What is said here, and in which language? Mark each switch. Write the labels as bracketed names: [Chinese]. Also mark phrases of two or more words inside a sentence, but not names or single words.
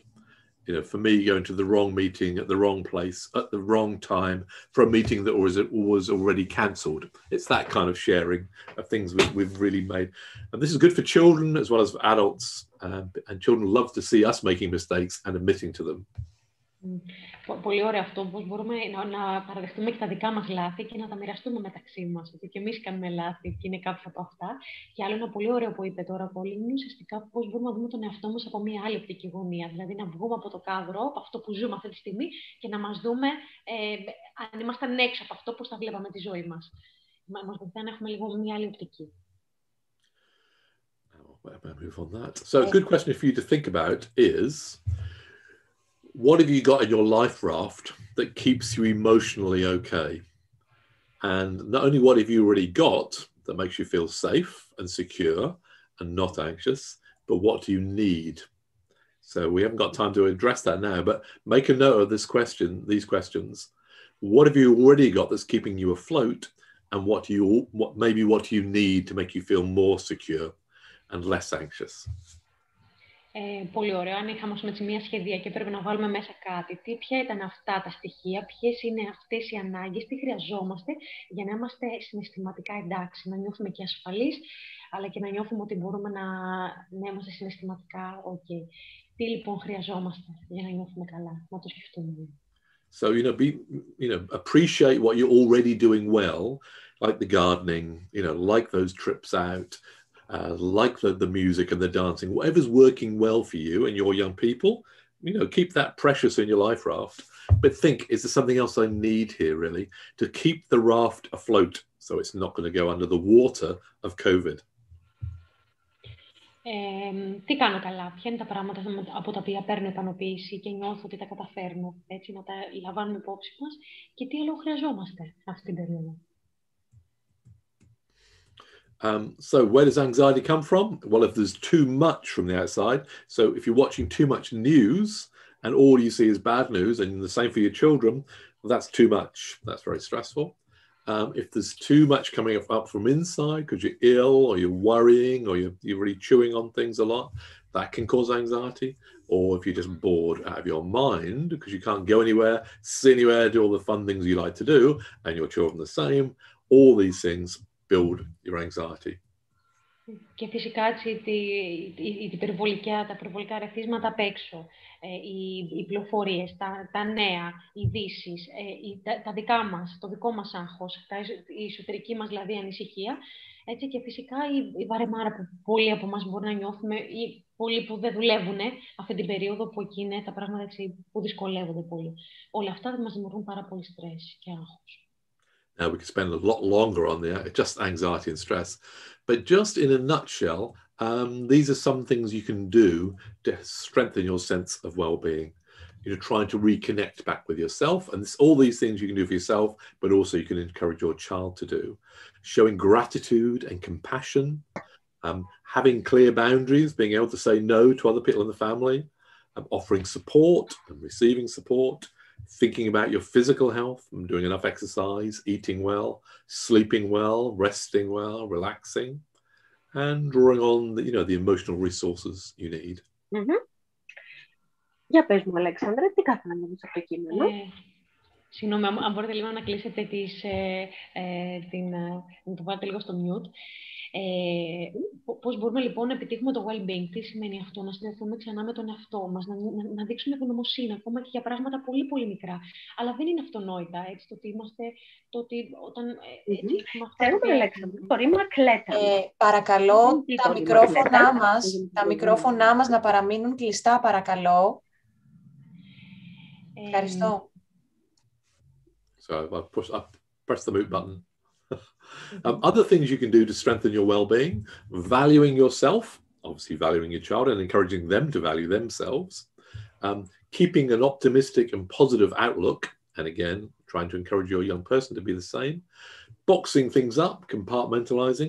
[English] For me, going to the wrong meeting at the wrong place at the wrong time for a meeting that was already cancelled. It's that kind of sharing of things we've really made. And this is good for children as well as for adults. And children love to see us making mistakes and admitting to them. [Greek] Πολύ ωραίο αυτό, πώς μπορούμε να παραδεχτούμε και τα δικά μας λάθη και να τα μοιραστούμε μεταξύ μας, ότι και εμείς κάνουμε λάθη και είναι κάποια από αυτά. Και άλλο ένα πολύ ωραίο που είπε τώρα ο Colin είναι ουσιαστικά πώς μπορούμε να δούμε τον εαυτό μας από μια άλλη οπτική γωνία. Δηλαδή να βγούμε από το κάδρο, από αυτό που ζούμε αυτή τη στιγμή και να μας δούμε αν ήμασταν έξω από αυτό, πώς θα βλέπαμε τη ζωή μας. Μας βοηθάει να έχουμε λίγο μια άλλη οπτική. [English] So a good question for you to think about is, what have you got in your life raft that keeps you emotionally okay? And not only what have you already got that makes you feel safe and secure and not anxious, but what do you need? So we haven't got time to address that now, but make a note of these questions. What have you already got that's keeping you afloat? And what do you need to make you feel more secure and less anxious? [Greek] Πολύ ωραίο. Αν είχαμε μια σχεδία και πρέπει να βάλουμε μέσα κάτι, ποια ήταν αυτά τα στοιχεία, ποιες είναι αυτές οι ανάγκες, τι χρειαζόμαστε για να είμαστε συναισθηματικά εντάξει, να νιώθουμε και ασφαλείς, αλλά και να νιώθουμε ότι μπορούμε να είμαστε συναισθηματικά ok. Τι λοιπόν χρειαζόμαστε για να νιώθουμε καλά, να το σκεφτούμε. [English] So, appreciate what you're already doing well, like the gardening, like those trips out, like the music and the dancing, whatever's working well for you and your young people, keep that precious in your life raft. But think, is there something else I need here, really, to keep the raft afloat so it's not going to go under the water of COVID? [Greek] Τι κάνω καλά, ποια είναι τα πράγματα από τα οποία παίρνω ικανοποίηση και νιώθω ότι τα καταφέρνω, έτσι, να τα λαμβάνουμε υπόψη μας και τι άλλο χρειαζόμαστε αυτή την περίοδο. [English] So where does anxiety come from? Well, if there's too much from the outside, so if you're watching too much news and all you see is bad news, and the same for your children, well, that's too much. That's very stressful. If there's too much coming up from inside because you're ill or you're worrying or you're really chewing on things a lot, that can cause anxiety. Or if you're just bored out of your mind because you can't go anywhere, see anywhere, do all the fun things you like to do, and your children the same, all these things build your anxiety. [Greek] Και φυσικά τα υπερβολικά ρεθίσματα απ' έξω, οι πληροφορίες, τα νέα, οι ειδήσεις, τα δικά μας, το δικό μας άγχος, η εσωτερική μας δηλαδή ανησυχία, έτσι, και φυσικά η βαρεμάρα που πολλοί από εμάς μπορεί να νιώθουμε ή πολλοί που δεν δουλεύουν αυτή την περίοδο που εκεί είναι τα πράγματα έτσι, που δυσκολεύονται πολύ. Όλα αυτά μας δημιουργούν πάρα πολύ στρες και άγχος. [English] Now, we could spend a lot longer on just anxiety and stress. But just in a nutshell, these are some things you can do to strengthen your sense of well-being. trying to reconnect back with yourself. And all these things you can do for yourself, but also you can encourage your child to do. Showing gratitude and compassion, having clear boundaries, being able to say no to other people in the family, offering support and receiving support, thinking about your physical health, doing enough exercise, eating well, sleeping well, resting well, relaxing, and drawing on the emotional resources you need. Mm-hmm. [Greek] Για πες μου, Αλέξανδρα, τι κατάλαβες από το κείμενο? Συγγνώμη, αν μπορείτε λίγο να κλείσετε να το βάλετε λίγο στο mute. Πώς μπορούμε λοιπόν να επιτύχουμε το well-being, τι σημαίνει αυτό, να συνδεθούμε ξανά με τον εαυτό μας, να δείξουμε ευγνωμοσύνη, ακόμα και για πράγματα πολύ πολύ μικρά. Αλλά δεν είναι αυτονόητα, έτσι, το ότι είμαστε, το ότι όταν... Θέλουμε, Αλέξανδρα, το ρήμα κλέτα. Παρακαλώ, τα μικρόφωνά μας να παραμείνουν κλειστά, παρακαλώ. Ευχαριστώ. [English] So I press the mute button. Other things you can do to strengthen your well-being: valuing yourself, obviously valuing your child and encouraging them to value themselves, keeping an optimistic and positive outlook, and again, trying to encourage your young person to be the same, boxing things up, compartmentalizing.